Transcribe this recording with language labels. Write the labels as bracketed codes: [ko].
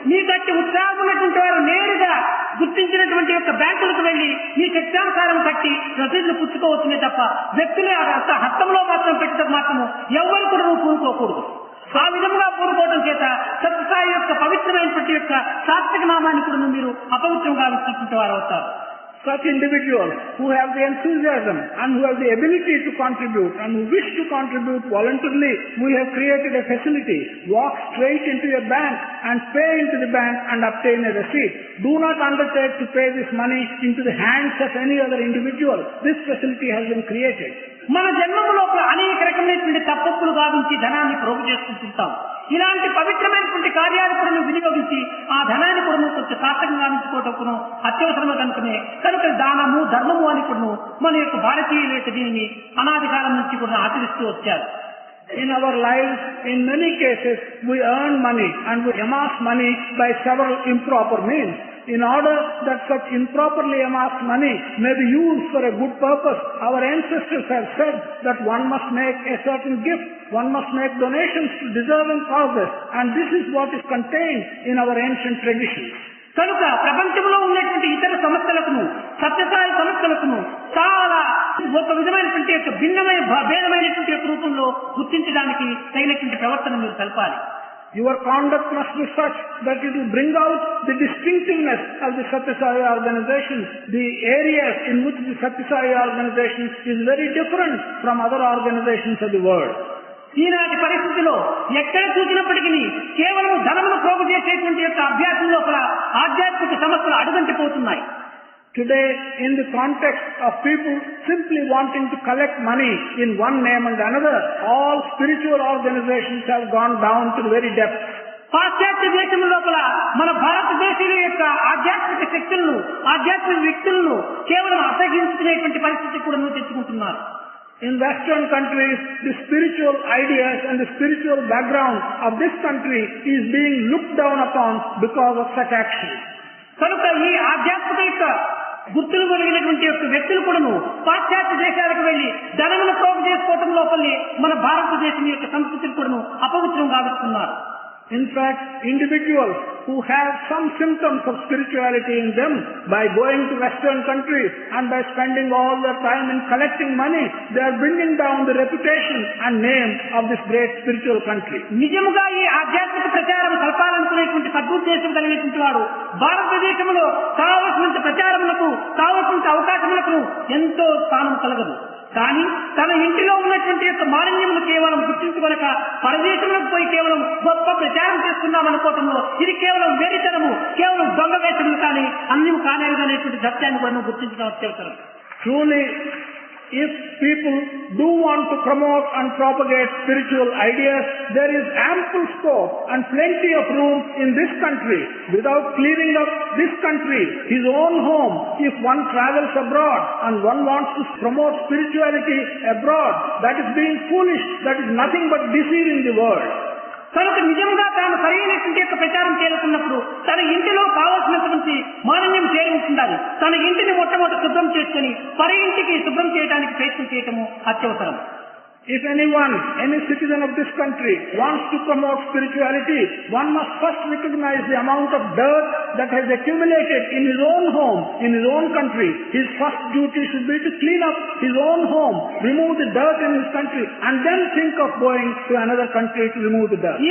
[te] మీ గట్టి ఉత్సాహం ఉన్నటువంటి వారు నేరుగా గుర్తించినటువంటి యొక్క బ్యాంకులకు వెళ్లి మీ శక్తానుసారం కట్టి రసీదులు పుచ్చుకోవచ్చునే తప్ప వ్యక్తుల హస్తంలో మాత్రం పెట్టడం మాత్రము ఎవరు కూడా పూనుకోకూడదు. ఆ విధంగా పూనుకోవడం చేత సత్యసాయి యొక్క పవిత్రమైనటువంటి యొక్క సాత్విక నామాన్ని కూడా మీరు అపవిత్రంగా విచ్చినటువంటి వారు అవుతారు. [en] Such individuals who have the enthusiasm and who have the ability to contribute and who wish to contribute voluntarily, we have created a facility. Walk straight into a bank and pay into the bank and obtain a receipt. Do not undertake to pay this money into the hands of any other individual. This facility has been created. [te] మన జన్మము లోపల అనేక రకమైనటువంటి తప్పులు గావించి ధనాన్ని ప్రోగు చేసుకుంటుంటాం. ఇలాంటి పవిత్రమైనటువంటి కార్యాలు కూడా వినియోగించి ఆ ధనాన్ని కూడా కొంచెం సార్థకంగా గావించుకోవటం అత్యవసరమే కనుక దానము ధర్మము అని కూడా మన యొక్క భారతీయులు దీనిని అనాది కాలం నుంచి కూడా ఆచరిస్తూ వచ్చారు. [en] In our lives, in many cases, we earn money and we amass money by several improper means. In order that such improperly amassed money may be used for a good purpose, our ancestors have said that one must make a certain gift, one must make donations to deserving causes, and this is what is contained in our ancient traditions. [te] కనుక ప్రపంచంలో ఉన్నటువంటి ఇతర సమస్యలకు సత్యసాయి సమస్యలకు చాలా ఒక విధమైనటువంటి యొక్క భిన్నమైన భేదమైనటువంటి యొక్క రూపంలో గుర్తించడానికి తగినటువంటి ప్రవర్తన మీరు తెలపాలి. [en] Your conduct must be such that it will bring out the distinctiveness of the Satya Sai organization. The areas in which the Satya Sai organization is very different from other organizations of the world. [te] ఈనాటి పరిస్థితిలో ఎక్కడ చూసినప్పటికీ కేవలం ధనమును ప్రోగు చేసేటువంటి యొక్క అభ్యాసం లోపల ఆధ్యాత్మిక సమస్యలు అడుగంటిపోతున్నాయి. [en] Today, in the context of people simply wanting to collect money in one name and another, all spiritual organizations have gone down to the very depths. [te] పాశ్చాత్య దేశం లోపల మన భారతదేశీయుల యొక్క ఆధ్యాత్మిక శక్తులను, ఆధ్యాత్మిక వ్యక్తులను కేవలం అసహించుకునేటువంటి పరిస్థితి కూడా తెచ్చుకుంటున్నారు. [en] In Western countries, the spiritual ideas and the spiritual background of this country is being looked down upon because of such actions. [te] కనుక ఈ ఆధ్యాత్మిక యొక్క గుర్తులు కలిగినటువంటి యొక్క వ్యక్తులు కూడాను పాశ్చాత్య దేశాలకు వెళ్లి ధనమును ప్రోగు చేసుకోవటం లోపలి మన భారతదేశం యొక్క సంస్కృతిని కూడాను అపవిత్రం గావిస్తున్నారు. [en] In fact, individuals who have some symptoms of spirituality in them, by going to Western countries and by spending all their time in collecting money, they are bringing down the reputation and name of this great spiritual country. [te] నిజముగా ఈ ఆధ్యాత్మిక ప్రచారం కల్పాలనుకునేటువంటి సదుద్దేశం కలిగినటువంటి వాడు భారతదేశంలో కావలసినంత ప్రచారములకు, కావలసినంత అవకాశములకు ఎంతో స్థానం కలగదు. కానీ తన ఇంటిలో ఉన్నటువంటి యొక్క మాలిన్యమును కేవలం గుర్తించుకొనక పరదేశంలోకి పోయి కేవలం గొప్ప ప్రచారం చేస్తున్నాం అనుకోవటంలో ఇది కేవలం వెరితనము, కేవలం దొంగ వేషములు కానీ అన్ని కానేరు అనేటువంటి సత్యాన్ని కూడా గుర్తించడం అత్యవసరం. [en] Truly, if people do want to promote and propagate spiritual ideas, there is ample scope and plenty of room in this country. Without clearing up this country, his own home, if one travels abroad and one wants to promote spirituality abroad, that is being foolish, that is nothing but deceiving the world. [te] కనుక నిజంగా తాను సరైనటువంటి యొక్క ప్రచారం చేరుకున్నప్పుడు తన ఇంటిలో కావాల్సినటువంటి మాలిన్యం చేరి ఉండాలి. తన ఇంటిని మొట్టమొదటి శుభ్రం చేసుకుని పరి ఇంటికి శుభ్రం చేయడానికి ప్రయత్నం చేయటము అత్యవసరం. [en] If anyone, any citizen of this country wants to promote spirituality, one must first recognize the amount of dirt that has accumulated in his own home, in his own country. His first duty should be to clean up his own home, remove the dirt in his country, and then think of going to another country to remove the dirt.